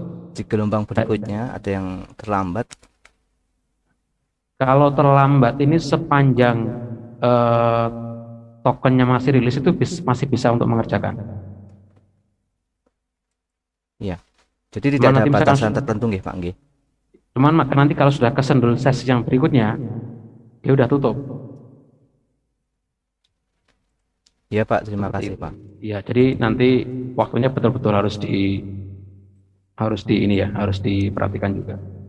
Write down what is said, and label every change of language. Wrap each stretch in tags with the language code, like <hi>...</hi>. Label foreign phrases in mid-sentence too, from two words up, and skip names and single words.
<id>di gelombang berikutnya ada yang terlambat. Kalau terlambat ini sepanjang tokennya masih rilis itu masih bisa untuk mengerjakan. Iya. Jadi tidak ada batasan tertentu nggih Pak nggih. Cuman nanti kalau sudah kesendul sesi yang berikutnya dia udah tutup. Iya Pak, terima kasih Pak. Iya, jadi nanti waktunya betul-betul harus diperhatikan juga.</id>